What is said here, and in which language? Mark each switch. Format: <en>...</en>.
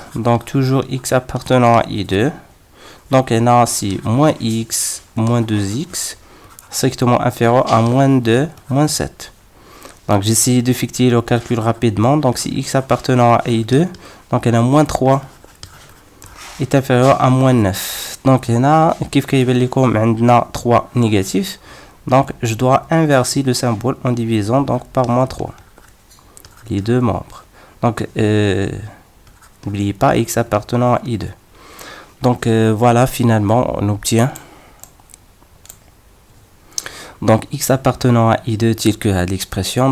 <fr>Donc toujours x appartenant à i2. Donc on a ici moins x moins 2x strictement inférieur à moins 2 moins 7. Donc j'essaye d'effectuer le calcul rapidement. Donc si x appartenant à i2, donc on a moins 3 est inférieur à moins 9.</fr> <ar>Donc هنا كيف كيبان لكم عندنا 3 négatifs.</ar> <fr>Donc je dois inverser le symbole en divisant donc par moins 3 les deux membres. Donc n'oubliez pas x appartenant à i2. Donc voilà, finalement on obtient donc x appartenant à i2 tel que à l'expression.</fr>